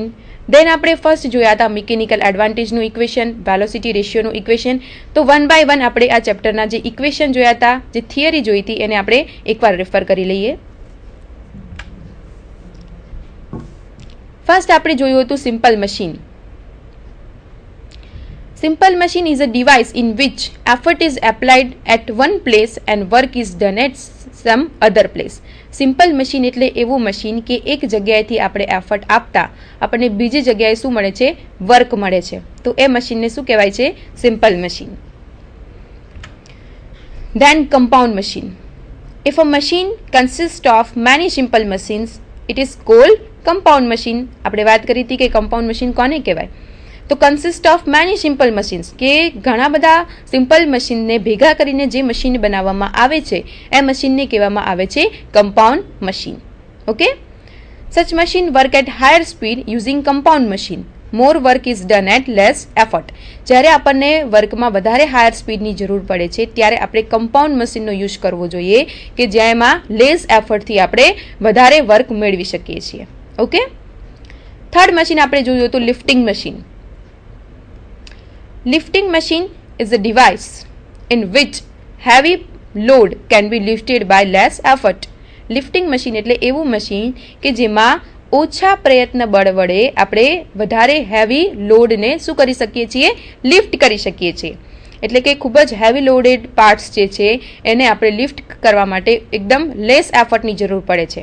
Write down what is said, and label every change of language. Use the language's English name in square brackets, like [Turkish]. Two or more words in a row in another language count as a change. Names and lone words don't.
[Gujarati] દેન આપણે ફર્સ્ટ જોયા હતા [English] mechanical advantage [Gujarati] ઇક્વેશન, [English] velocity ratio [Gujarati] ઇક્વેશન. તો 1 by 1 આપણે આ ચેપ્ટરના જે ઇક્વેશન જોયા હતા, જે થિયરી જોઈ હતી, એને આપણે એકવાર રિફર કરી લઈએ. ફર્સ્ટ આપણે જોયું હતું [English] simple machine. Simple machine is a device in which effort is applied at one place and work is done at some other place. simple machine [Gujarati] એટલે એવું મશીન કે એક જગ્યાએથી આપણે એફર્ટ આપતા આપણને બીજી જગ્યાએ શું મળે છે, વર્ક મળે છે. તો એ મશીનને શું કહેવાય છે, [English] simple machine. Then compound machine. If a machine consists of many simple machines, it is called compound machine. [Gujarati] આપણે વાત કરી હતી કે [English] compound machine [Gujarati] કોને કહેવાય. તો [English] consist of many simple machines, [Gujarati] કે ઘણા બધા [English] simple machine [Gujarati] ભેગા કરીને જે મશીન બનાવવામાં આવે છે એ મશીનને કહેવામાં આવે છે [English] compound machine. Okay, such machine work at higher speed using compound machine. More work is done at less effort. [Gujarati] જ્યારે આપણને વર્કમાં વધારે [English] higher speed [Gujarati] જરૂર પડે છે ત્યારે આપણે [English] compound machine [Gujarati] યુઝ કરવો જોઈએ, કે જેમાં [English] less effort [Gujarati] આપણે વધારે વર્ક મેળવી શકીએ છીએ. [English] Okay, third machine [Gujarati] આપણે જોયું હતું [English] lifting machine. Lifting machine is a device in which heavy load can be lifted by less effort. Lifting machine [Gujarati] એટલે એવું મશીન કે જેમાં ઓછા પ્રયત્ન બળ વડે આપણે વધારે [English] heavy load [Gujarati] શું કરી શકીએ છીએ, લિફ્ટ કરી શકીએ છીએ. એટલે કે ખૂબ જ [English] heavy loaded parts [Gujarati] જે છે એને આપણે લિફ્ટ કરવા માટે એકદમ [English] less effort [Gujarati] જરૂર પડે છે.